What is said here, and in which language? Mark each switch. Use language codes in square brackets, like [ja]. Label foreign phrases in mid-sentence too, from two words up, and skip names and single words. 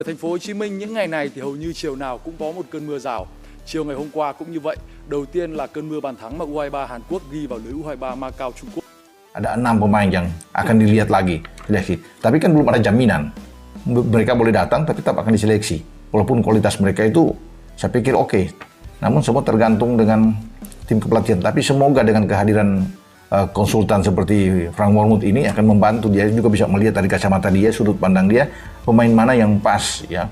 [vi] Thành phố Hồ Chí Minh những ngày này thì hầu như chiều nào cũng có một cơn mưa rào. Chiều ngày hôm qua cũng như vậy. Đầu tiên là cơn mưa bàn thắng mà U23 Hàn Quốc ghi vào lưới U23 Macau Trung Quốc. [id] Ada 6 pemain yang akan dilihat lagi seleksi. Tapi kan belum ada jaminan. Mereka boleh datang tapi tetap akan diseleksi. Walaupun kualitas mereka itu saya pikir oke. Namun semua tergantung dengan tim kepelatihan. Tapi semoga dengan kehadiran konsultan seperti Frank Wormuth ini akan membantu dia juga bisa melihat dari kacamata dia, sudut pandang dia, pemain mana yang pas ya.